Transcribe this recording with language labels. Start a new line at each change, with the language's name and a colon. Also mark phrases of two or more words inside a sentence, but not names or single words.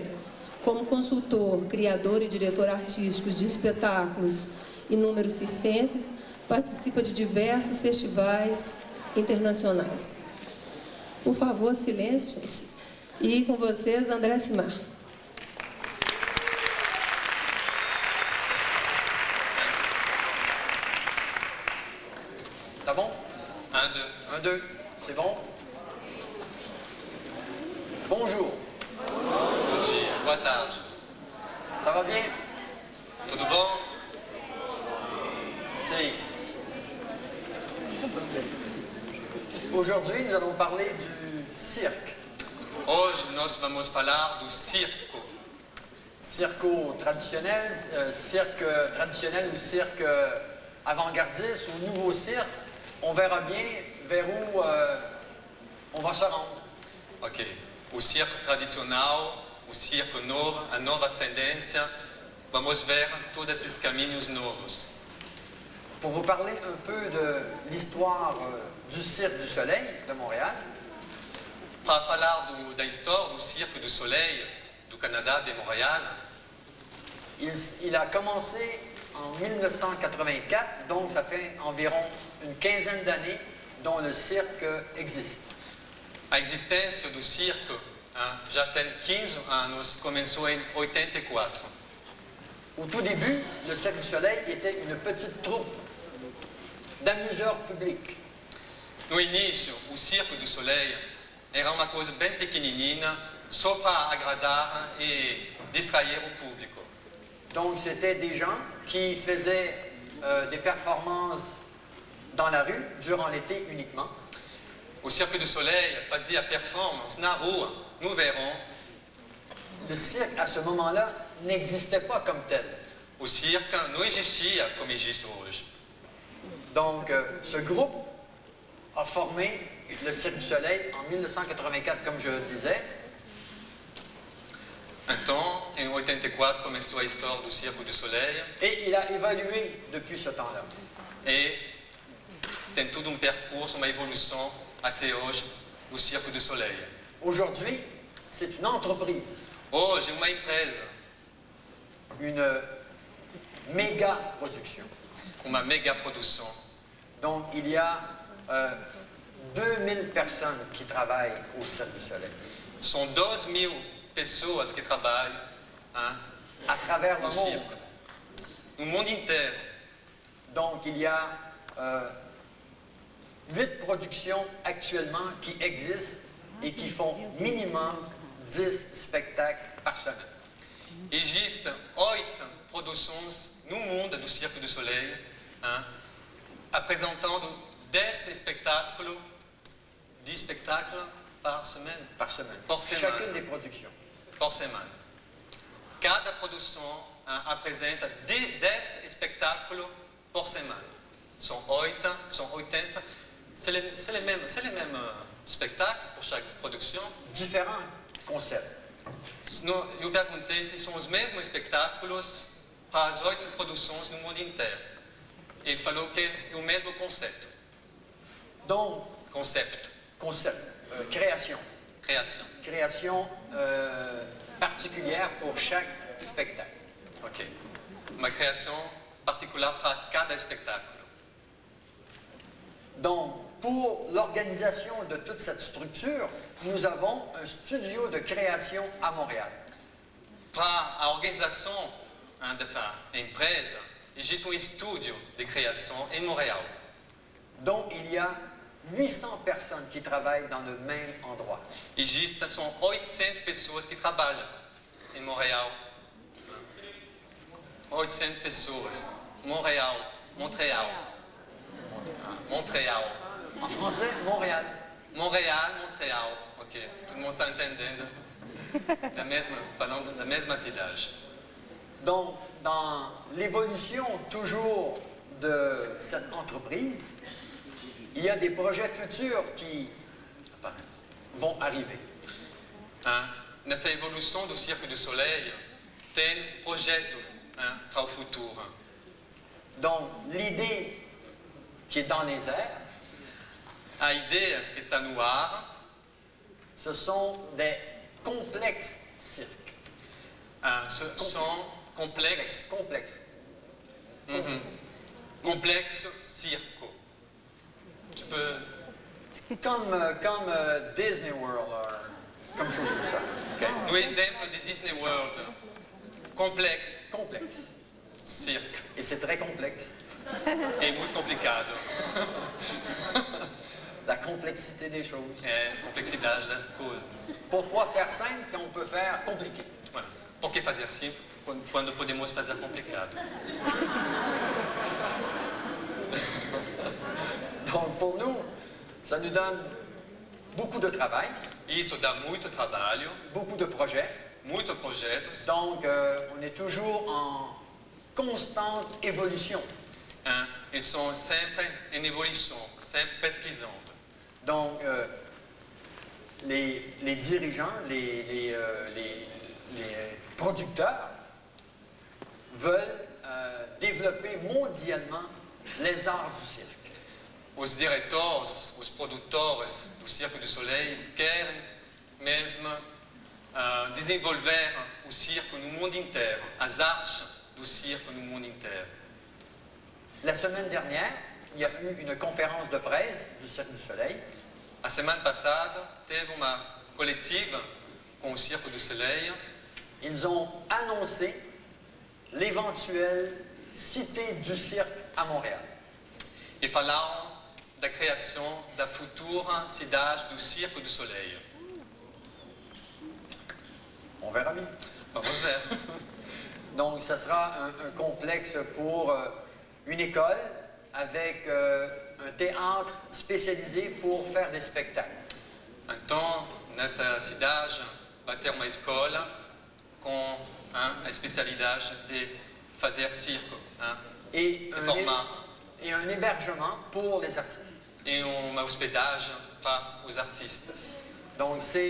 Portuguese: Como consultor, criador e diretor artístico de espetáculos e números circenses, participa de diversos festivais internacionais. Por favor, silêncio, gente. E com vocês, André Simar. Tá bom? 1, 2. 1, 2.
French: C'est bon? Bonjour.
Portuguese: Bom dia, boa tarde.
French: Ça va bien?
Portuguese: Tudo bom? Sim.
French: Aujourd'hui, nous allons parler du cirque.
Portuguese: Hoje nós vamos falar do circo.
French: Cirque traditionnel, cirque traditionnel ou cirque avant-gardiste ou nouveau cirque. On verra bien vers où on va se rendre. Ok.
Portuguese: O circo tradicional, o circo novo, a nova tendência. Vamos ver todos esses caminhos novos.
French: Pour vous parler un peu de l'histoire du Cirque du Soleil de Montréal.
Portuguese: Para falar da história do Cirque du Soleil do Canadá, de Montréal.
French: Il a commencé en 1984, donc ça fait environ une quinzaine d'années dont le cirque existe.
Portuguese: A existência do circo já tem 15 anos, começou em 84.
French: Au tout début, le Cirque du Soleil était une petite troupe d'amuseurs publics.
Portuguese: No início, o Circo do Soleil era uma coisa bem pequenininha, só para agradar e distrair o público.
French: Donc c'était des gens qui faisaient des performances dans la rue durant l'été uniquement.
Portuguese: O Cirque du Soleil fazia performance na rua, no verão.
French: Le cirque, à ce moment-là, n'existait pas comme tel.
Portuguese: O circo não existia como existe hoje.
French: Donc, ce groupe a formé le Cirque du Soleil en 1984, comme je disais.
Portuguese: Então, em 84 começou a história do Circo du Soleil.
French: Et il a évolué depuis ce temps-là.
Portuguese: E tem todo percurso, uma evolução até hoje do Circo du Soleil.
French: Aujourd'hui, c'est une entreprise.
Portuguese: Hoje, uma empresa.
French: Une méga production.
Portuguese: Uma mega produção.
French: Donc, il y a 2000 personnes qui travaillent au Cirque du Soleil.
Portuguese: São 2.000 pessoas que trabalham
French: à travers le monde.
Portuguese: No mundo inteiro.
French: Donc, il y a 8 productions actuellement qui existent et qui font minimum 10 spectacles par semaine.
Portuguese: Existem 8 produções no mundo do Cirque du Soleil, apresentando 10 espetáculos,
French: 10 spectacles par semaine. Par semaine.
Portuguese: Por semana.
French: Chacune des productions.
Portuguese: Por semana. Cada produção apresenta 10 espetáculos por semana. São 80.
French: C'est les mêmes spectacles pour chaque production? Différents concepts.
Portuguese: Eu perguntei se são os mesmos espetáculos para as 8 produções no mundo inteiro. Ele falou que é o mesmo conceito.
French: Donc, Concept. Création. Création. Création particulière pour chaque spectacle. Ok.
Portuguese: Uma criação particular para cada espetáculo.
French: Donc, pour l'organisation de toute cette structure, nous avons un studio de création à Montréal.
Portuguese: Para a organização dessa empresa, existe estúdio de criação em Montréal.
French: Donc, il y a 800 personnes qui travaillent dans le même endroit.
Portuguese: São 800 pessoas que trabalham em Montréal. 800 pessoas. Montréal.
French: En français, Montréal. Montréal. Ok.
Portuguese: Todo mundo está entendendo. Falando da mesma cidade.
French: Donc, dans l'évolution toujours de cette entreprise, il y a des projets futurs qui vont arriver.
Portuguese: Nessa evolução do Cirque du Soleil, tem projeto para o futuro.
French: Donc, l'idée qui est dans les airs,
Portuguese: A ideia que está no ar,
French: ce sont des complexes cirques.
Portuguese: são complexes.
French: Complexes.
Portuguese: Complexo circo.
French: Tu peux... Comme Disney World, comme chose comme ça. Okay?
Portuguese: No exemplo de Disney World, complexo
French: Complexe.
Portuguese: circo.
French: Et c'est très complexe.
Portuguese: É muito complicado.
French: La complexité des choses.
Portuguese: É complexidade das coisas.
French: Pourquoi faire simple quand on peut faire compliqué? Voilà.
Portuguese: Por que fazer assim quando podemos fazer complicado?
French: Donc pour nous, ça nous donne beaucoup de travail,
Portuguese: Isso dá muito trabalho,
French: beaucoup de projets.
Portuguese: muitos projetos.
French: Donc on est toujours en constante évolution.
Portuguese: Eles são sempre em evolução, sempre pesquisando.
French: Donc les dirigeants, les producteurs veulent développer mondialement les arts du cirque.
Portuguese: Os diretores, os produtores do Cirque du Soleil querem mesmo desenvolver o circo no mundo inteiro, as artes do circo no mundo inteiro.
French: La semaine dernière, il y a eu une conférence de presse du Cirque du Soleil.
Portuguese: A semana passada teve uma coletiva com o Cirque du Soleil.
French: Ils ont annoncé l'éventuelle cité du cirque à Montréal.
Portuguese: E falaram da criação da futura cidade do Cirque du Soleil.
French: On verra bien.
Portuguese: Vamos ver.
French: Donc, ça sera un complexe pour une école avec un théâtre spécialisé pour faire des spectacles.
Portuguese: Então, nessa cidade vai ter uma escola com a especialidade de fazer circo,
French: Et
Portuguese: se formar,
French: et un hébergement pour les artistes.
Portuguese: e uma hospedagem para os artistas.
French: Donc, c'est